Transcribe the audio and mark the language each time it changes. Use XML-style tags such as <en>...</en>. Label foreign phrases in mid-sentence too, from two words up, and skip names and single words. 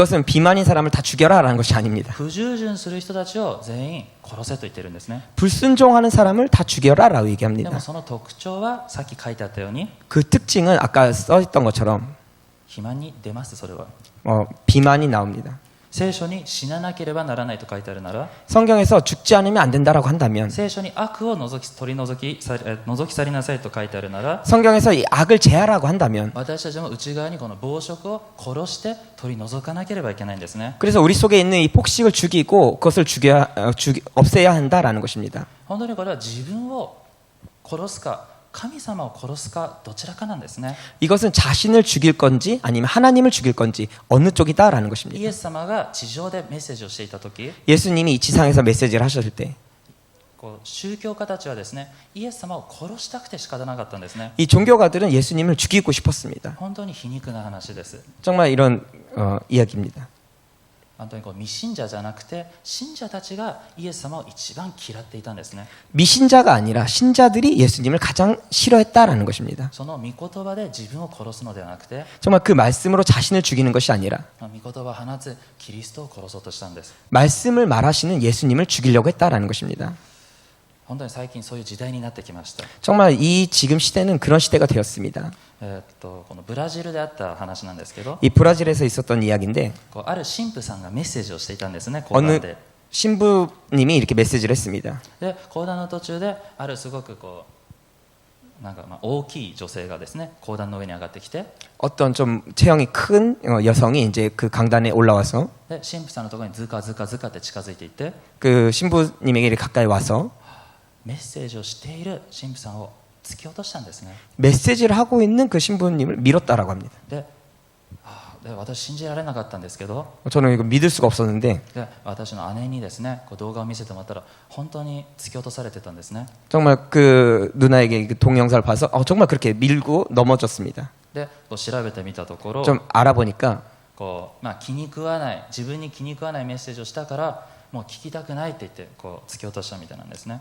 <ko>이것은 비만인 사람을 다 죽여라라는 것이 아닙니다.</ko> <ja>不従順する人たちを全員殺せと言ってるんですね。</ja> <ko>불순종하는 사람을 다 죽여라라고</ko> <ja>で</ja> <ko>얘기합니다.</ko> <ja>もその特徴はさっき書いてあったように</ja> <ko>그 특징은 아까 써있던 것처럼</ko> <ja>肥満に出ます。それは</ja> <ko>비만이 나옵니다.</ko> <ja>聖書に死ななければならないと書いてあるなら、</ja> <ko>성경에서 죽지 않으면 안 된다라고 한다면</ko> <ja>聖書に悪を取り除き去りなさいと書いてあるなら、</ja> <ko>성경에서 이 악을 제하라고 한다면</ko> <ja>私たちも内側にこの暴食を殺して取り除かなければいけないんですね。</ja> <ko>그래서 우리 속에 있는 이 폭식을 죽이고 그것을 없애야 한다라는 것입니다.</ko> <ja>本当にこれは自分を殺すか神様を殺すかどちらかなんですね。</ja> <ko>이것은 자신을 죽일 건지 아니면 하나님을 죽일 건지 어느 쪽이다라는</ko> <ja>イ</ja> <ko>것입니다.</ko> <ja>エス様が地上でメッセージをしていた時、</ja> <ko>예수님이 이 지상에서 메시지를 하셨을 때</ko> <ja>こう宗教家たちはですね、イエス様を殺したくて仕方なかったんですね。</ja> <ko>이 종교가들은 예수님을 죽이고 싶었습니다.</ko> <ja>本当に皮肉な話です。</ja> <ko>정말 이런 이야기입니다.</ko> <ja>本当にこう未信者じゃなくて信者たちがイエス様を一番嫌っていたんですね。</ja> <ko>미신자가 아니라 신자들이 예수님을 가장 싫어했다라는 것입니다.</ko> <ja>その御言葉で自分を殺すのではなくて、</ja> <ko>정말 그 말씀으로 자신을 죽이는 것이 아니라</ko> <ja>御言葉を放つキリストを殺そうとしたんです。</ja> <ko>말씀을 말하시는 예수님을 죽이려고 했다라는 것입니다.</ko> <ja>本当に最近そういう時代になってきました。</ja> <ko>정말 이 지금 시대는 그런 시대가 되었습니다.</ko> <ja>このブラジルであった話なんですけど、</ja> <ko>이 브라질에서 있었던 이야기인데</ko> <ja>こうある神父さんがメッセージをしていたんですね、講談</ja> <ko>어느</ko> <ja>で。</ja> <ko>신부님이 이렇게 메시지를 했습니다.</ko> <ja>で講談の途中であるすごくこうなんか大きい女性がですね講談の上に上がってきて、</ja> <ko>어떤 좀 체형이 큰 여성이 이제 그 강단에 올라와서</ko> <ja>で神父さんのところにズカズカズカって近づいていって、</ja> <ko>그 신부님에게 이렇게 가까이 와서</ko> <ja>メッセージをしている神父さんを突き落としたんですね。</ja> <ko>메시지를 하고 있는 그 신부님을 밀었다라고 합니다.</ko> <ja>で私信じられなかったんですけど、</ja> <ko>저는 이거 믿을 수가 없었는데</ko> <ja>で私の姉にですねこう動画を見せてもらったら本当に突き落とされてたんですね。</ja> <ko>정말 그 누나에게 그 동영상을 봐서 정말 그렇게 밀고 넘어졌습니다.</ko> <ja>でこう調べてみたところ、</ja> <ko>좀 알아보니까</ko> <ja>こう気に食わない自分に気に食わないメッセージをしたからもう聞きたくないって言ってこう突き落としたみたいなんですね。</ja>